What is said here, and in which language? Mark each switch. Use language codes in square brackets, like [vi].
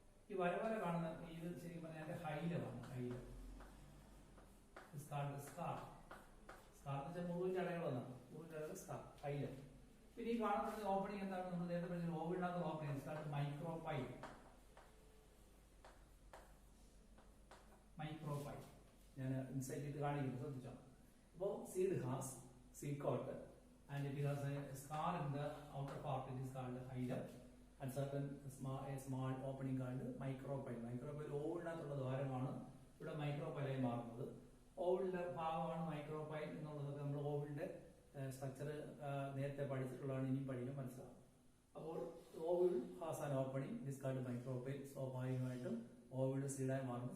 [ml] ഈ വര പോലെ കാണുന്ന ഇത് ശരിക്കും പറഞ്ഞാൽ എന്റെ ഹൈലമാണ്. ഹൈല സ്കാർ സ്കാർ എന്ന് വെച്ചാൽ മുറിവിന്റെ അടയാളം എന്നാണ്. മുറിവിന്റെ അടയാളം സ്കാർ ഹൈല. പിന്നെ ഈ കാണുന്ന ഓപ്പണിംഗ് എന്താണ്? നമ്മൾ നേരത്തെ പറഞ്ഞ ഓവിഡിനകത്ത് ഓപ്പണിംഗ് സ്കാർ മൈക്രോപൈൽ. മൈക്രോപൈൽ ഞാൻ ഇൻസൈറ്റ് ഇത് കാണിക്കുന്നു, ശ്രദ്ധിച്ചോ. [en] അപ്പോൾ seed has seed coat and it has a scar in the outer part. It is called hilum and certain a small opening called micropyle. [ml] Micropyle ഓവിഡിനകത്തുള്ള ദ്വാരമാണ് ഇവിടെ മൈക്രോപൈലായി മാറുന്നത്. ഓവിഡിന്റെ ഭാഗമാണ് മൈക്രോപൈൽ എന്നുള്ളതൊക്കെ നമ്മൾ ഓവിഡിന്റെ സ്ട്രക്ചർ നേരത്തെ പഠിച്ചിട്ടുള്ളതാണ്. ഇനിയും പഠിക്കാൻ മനസ്സിലാവും. [en] അപ്പോൾ ovule has an opening. It is called micropyle. [ml] സ്വാഭാവികമായിട്ടും ഓവിഡ് സീഡായി മാറുന്നു.